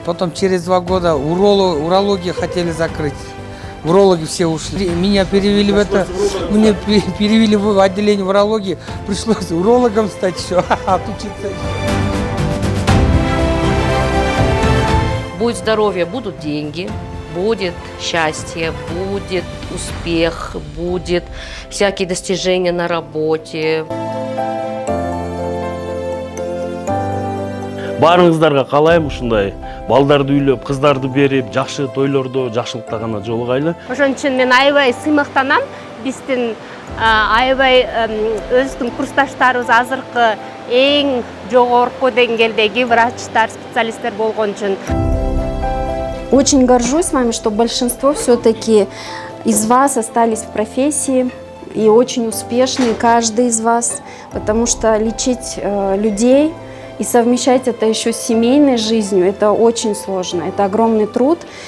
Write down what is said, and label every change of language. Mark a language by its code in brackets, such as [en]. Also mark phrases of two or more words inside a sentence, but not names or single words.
[ru] Потом через 2 года урологию хотели закрыть. Урологи все ушли. Меня перевели мне перевели в отделение урологии. Пришлось урологом стать еще, отучиться. Будет здоровье, будут деньги, будет счастье, будет успех, будет всякие достижения на работе. [ky] Баарыңыздарга каалайм ушундай балдарды үйлөп, кыздарды берип, жакшы тойлордо, жакшылыкта гана жолугайлы. Ошон үчүн мен аябай сыймыктанам. Биздин аябай өзүбүздүн курсташтарыбыз азыркы эң жогорку деңгээлдеги врачтар, специалисттер болгон үчүн. [ru] Очень горжусь вами, что большинство все-таки из вас остались в профессии и очень успешны, каждый из вас, потому что лечить людей и совмещать это еще с семейной жизнью, это очень сложно, это огромный труд.